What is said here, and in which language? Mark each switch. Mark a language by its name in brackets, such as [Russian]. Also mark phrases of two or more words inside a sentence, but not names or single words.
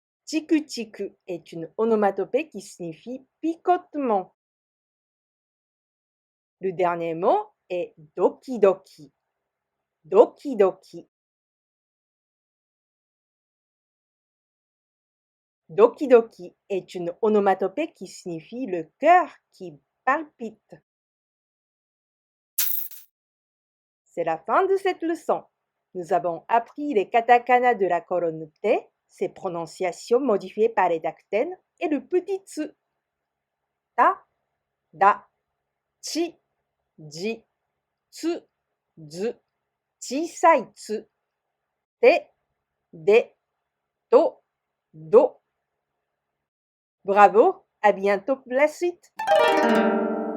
[French] Tiku-tiku est une onomatopée qui signifie picotement. Le dernier mot est doki-doki. Doki-doki. Doki-doki est une onomatopée qui signifie le cœur qui palpite. C'est la fin de cette leçon. Nous avons appris les katakana de la colonne T, ses prononciations modifiées par les dactènes, et le petit tsu. [Japanese] Ta, da, chi, ji, tsu, zu, chisai tsu, te, de, to, do. [French] Bravo, à bientôt pour la suite.